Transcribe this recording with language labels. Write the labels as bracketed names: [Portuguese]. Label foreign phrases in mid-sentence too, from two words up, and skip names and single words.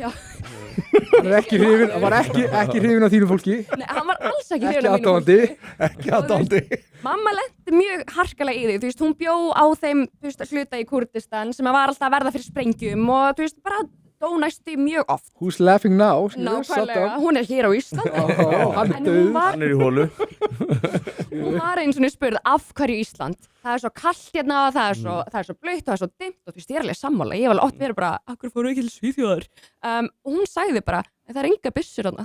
[Icelandic] Hann var ekki hrifinn af þínu fólki. Nei, hann var alls ekki hrifinn af mínu fólki. Ekki aðdáandi. Mamma lenti mjög harkalega í því, þú veist, hún bjó á þeim, þú veist, hluta í Kúrdistan sem var alltaf að verða fyrir sprengjum og þú veist, bara dó næstu mjög oft. [English] Who's laughing now? [Icelandic] Nákvæmlega, hún er hér á Íslandi. Hann er í hólu. Hún var eins og spurð af hverju Ísland. Það er svo kallt hérna, það er svo blautt og það er svo dimmt og þú veist, ég er alveg sammála. Ég hef alveg oft verið bara, akkur fóru ekki til Svíþjóðar? Og hún sagði bara, það er enga byssur þarna.